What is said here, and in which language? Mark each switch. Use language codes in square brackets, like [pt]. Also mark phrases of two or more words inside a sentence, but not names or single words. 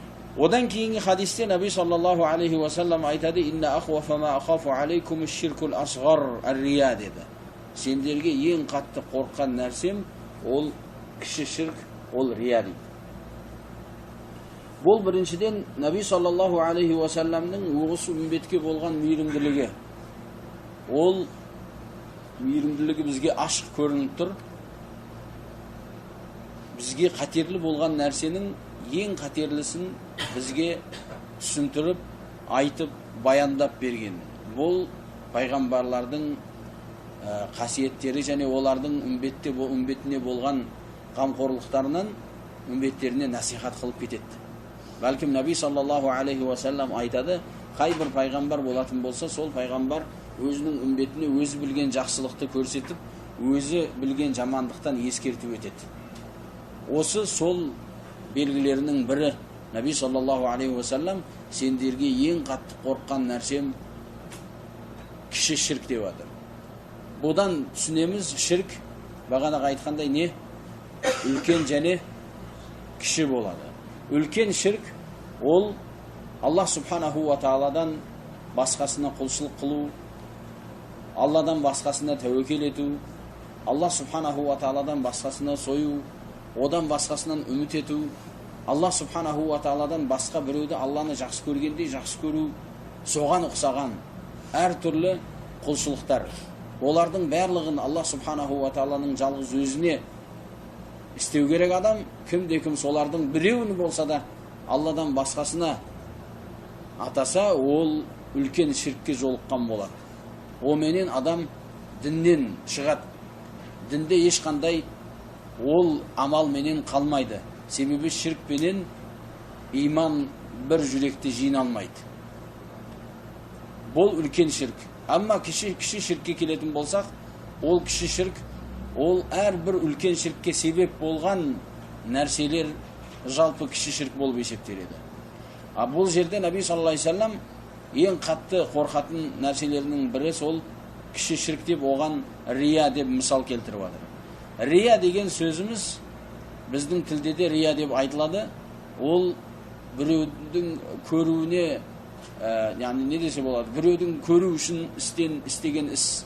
[kk] Одан кейінгі хадисте Наби [ar] صلى الله عليه وسلم [kk] айтады: [ar] "إن أخوف ما أخاف عليكم الشرك الأصغر الرياء" [kk] деді. Сендерге ең қатты қорққан нәрсем ол кіші ширк, ол рия дейді. Бұл біріншіден Наби [ar] صلى الله عليه وسلم [kk] осы үмбетке болған мейірімділігі. Ол мейірімділігі бізге ашық көрініп тұр. Бізге қатерлі болған нәрсенің ең қатерлісін бізге түсіндіріп, айтып, баяндап берген. Бұл пайғамбарлардың қасиеттері және олардың үмбетіне болған қамқорлықтарынан үмбеттеріне насихат қылып кетеді. Бәлкім Наби [ar] صلى الله عليه وسلم [kk] айтады, қай бір пайғамбар болатын болса, сол пайғамбар өзінің үмбетіне өзі білген жақсылықты көрсетіп, өзі білген жамандықтан ескертіп өтеді. Осы сол белгілерінің бірі. Наби [ar] صلى الله عليه وسلم [kk] сендерге ең қатты қорққан нәрсем кіші ширк деп жатыр. Бұдан түсінеміз, ширк бағана айтқандай не? Үлкен және кіші болады. Үлкен ширк ол [ar] الله سبحانه وتعالى [kk] басқасына құлшылық қылу, Алладан басқасына тәуекел ету, [ar] الله سبحانه وتعالى [kk] басқасына сою, одан басқасынан үміт ету, [ar] الله سبحانه وتعالى [kk] басқа біреуді Алланы жақсы көргендей жақсы көру, соған ұқсаған әр түрлі құлшылықтар. Олардың барлығын [ar] الله سبحانه وتعالى [kk] жалғыз өзіне істеу керек адам. Кімде-кім солардың біреуін болса да Алладан басқасына атаса, ол үлкен ширкке жолыққан болады. Оменен адам діннен шығады. Дінде ешқандай ол амал менен қалмайды. Себебі ширк менен иман бір жүректе жиналмайды. Бұл үлкен ширк. Амма кіші ширкке келетін болсақ, ол кіші ширк, ол әрбір үлкен ширкке себеп болған нәрселер жалпы кіші ширк болып есептеледі. Бұл жерде Наби [ar] صلى الله عليه وسلم [kk] ең қатты қорқатын нәрселерінің бірі сол кіші ширк деп, оған рия деп мысал келтіріп жатыр. Рия деген сөзіміз біздің тілде де рия деп айтылады. Ол біреудің көруіне, яғни не десе болады, біреудің көру үшін істеген іс.